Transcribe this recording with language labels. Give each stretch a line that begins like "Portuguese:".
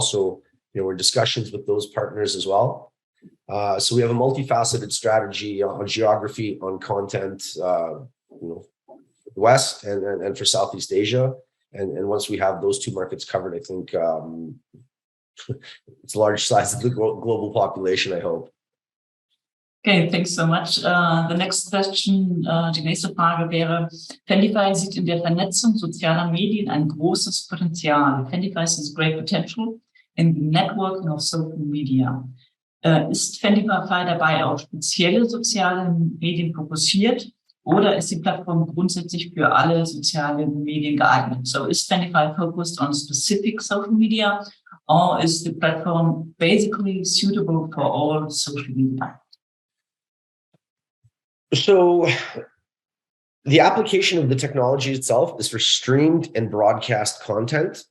English: So, we're in discussions with those partners as well. So we have a multifaceted strategy on geography, on content, West and for Southeast Asia. And once we have those two markets covered, I think it's a large size of the global population, I hope. Okay, thanks so much. The next question,
German: die nächste Frage wäre, Fandifi sieht in der Vernetzung sozialer Medien ein großes Potenzial.
English: Fandifi sees great potential in the networking of social media.
German: Ist Fandifi dabei auf spezielle soziale Medien fokussiert oder ist die Plattform grundsätzlich für alle sozialen Medien geeignet?
English: So is Fandifi focused on specific social media or is the platform basically suitable for all social media? So the application of the technology itself is for streamed and broadcast content.